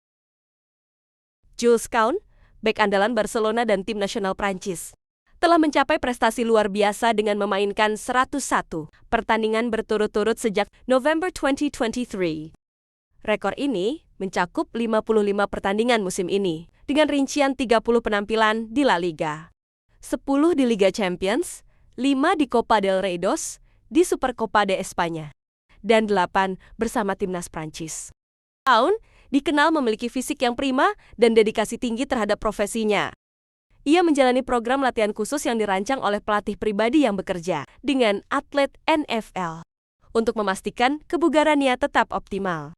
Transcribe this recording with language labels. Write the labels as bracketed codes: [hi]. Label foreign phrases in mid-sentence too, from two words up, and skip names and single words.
[id] Jules Kounde, bek andalan Barcelona dan tim nasional Prancis, telah mencapai prestasi luar biasa dengan memainkan 101 pertandingan berturut-turut sejak November 2023. Rekor ini mencakup 55 pertandingan musim ini, dengan rincian 30 penampilan di La Liga, 10 di Liga Champions, 5 di Copa del Rey, di Supercopa de España, dan 8 bersama timnas Prancis. Kounde dikenal memiliki fisik yang prima dan dedikasi tinggi terhadap profesinya. Ia menjalani program latihan khusus yang dirancang oleh pelatih pribadi yang bekerja dengan atlet NFL untuk memastikan kebugarannya tetap optimal.